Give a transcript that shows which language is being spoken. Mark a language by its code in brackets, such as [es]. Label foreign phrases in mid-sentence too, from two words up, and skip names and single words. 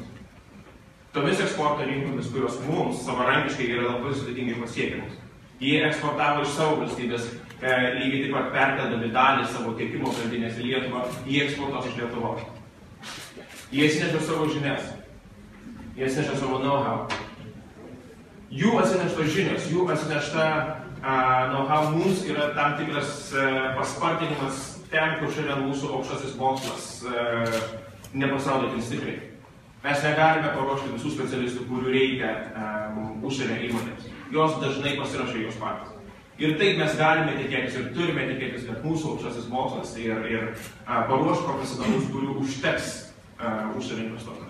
[lt] Tomis eksporto rinkomis, kurios mums savarankiškai yra labai sudėtingai pasiekiamos. Jie eksportavo iš savo valstybės, lygiai taip pat perkeldami dalį savo tiekimo grandinės į Lietuvą, jie eksportuos iš Lietuvos. Jie atsineša savo žinias, jie atsineša savo know-how. Jų atsineštos žinios, jų atsinešta know-how mums yra tam tikras paspartinimas ten, kur šiandien mūsų aukštasis mokslas nepasaudo tin stipriai. Mes negalime paruošti visų specialistų, kurių reikia užsienio įmonėms. Jos dažnai pasirašo jos patys. Ir taip mes galime tikėtis ir turime tikėtis, kad mūsų aukštasis mokslas ir paruoš profesionalus, kurių užteks užsienio investuotojams.